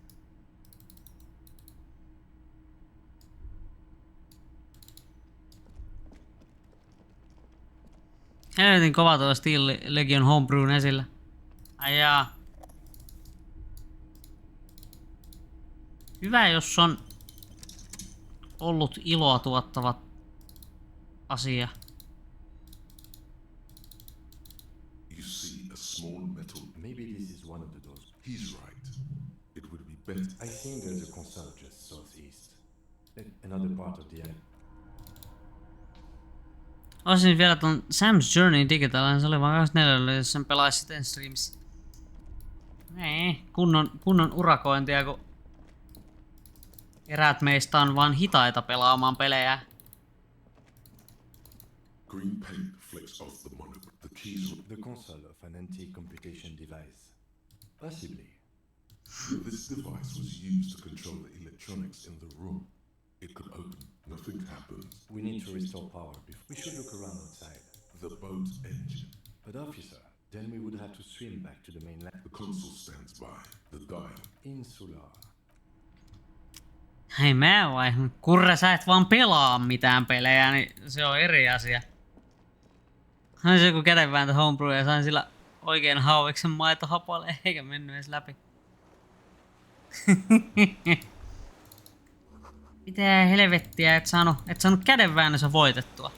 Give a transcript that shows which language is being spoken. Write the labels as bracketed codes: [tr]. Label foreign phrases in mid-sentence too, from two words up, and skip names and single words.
[fi] Helvetin kova tuo Steel Legion Homebrewn esillä. Ai jaa. Hyvä jos on ollut iloa tuottava asia. [en] You see a small metal... Maybe this is one of the doors. He's right. It would be better... I think there's a console just southeast. Another part of the island. [fi] Olisin vielä ton Sam's Journey digitaalinen, se oli vaan 24, jos sen pelaisi sitten streamissa. Nee, kunnon urakointia, kun eräät meistä on vaan hitaita pelaamaan pelejä. [en] Green paint flicks off the monocle. The keys... The console of an anti-computation device. Possibly. This device was used to control the electronics in the room. It could open. Nothing happens. We need to restore power before. We should look around outside. The boat's engine. But officer, then we would have to swim back to the mainland. The console stands by. The dial. Insular. [fi] Hei mä vai, kurre sä et vaan pelaa mitään pelejä, niin se on eri asia. Hän se joku kädenvääntö homebrew ja sain sillä oikein hauiksen maitohapalle eikä mennyt edes läpi. Mitä helvettiä, et saanut kädenväännössä voitettua.